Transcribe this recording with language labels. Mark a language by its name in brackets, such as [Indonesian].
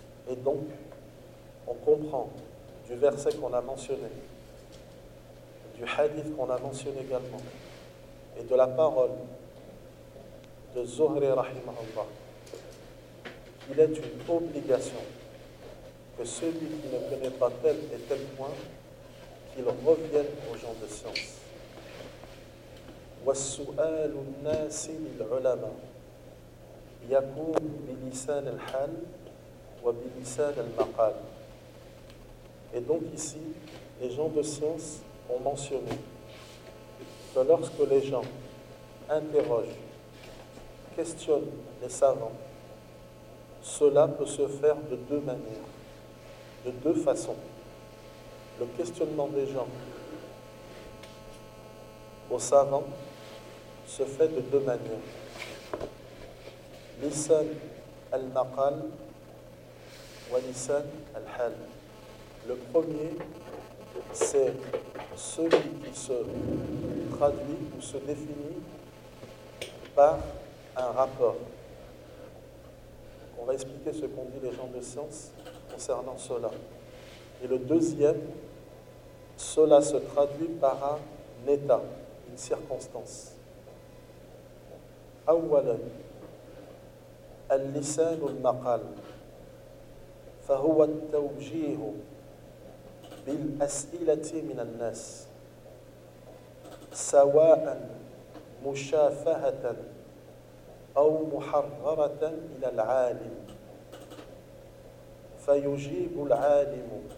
[French] Et donc, on comprend du verset qu'on a mentionné, du hadith qu'on a mentionné également, et de la parole de Zuhri rahimahullah, qu'il est une obligation que celui qui ne connaît pas tel et tel point, qu'il revienne aux gens de science. [Arabic] والسؤال الناس للعلماء يكون بلسان الحال وبلسان المقال. [French] Et donc ici, les gens de science ont mentionné que lorsque les gens interrogent, questionnent les savants, cela peut se faire de deux manières, de deux façons. Le questionnement des gens aux savants se fait de deux manières. [Arabic] Lisan al-maqal wa lisan al-hal. [French] Le premier, c'est celui qui se traduit ou se définit par un rapport. On va expliquer ce qu'ont dit les gens de science concernant cela. Et le deuxième, cela se traduit par un état, une circonstance. [Arabic] أولا اللسان المقال فهو التوجيه بالأسئلة من الناس سواء مشافهة أو محررة إلى العالم فيجيب العالم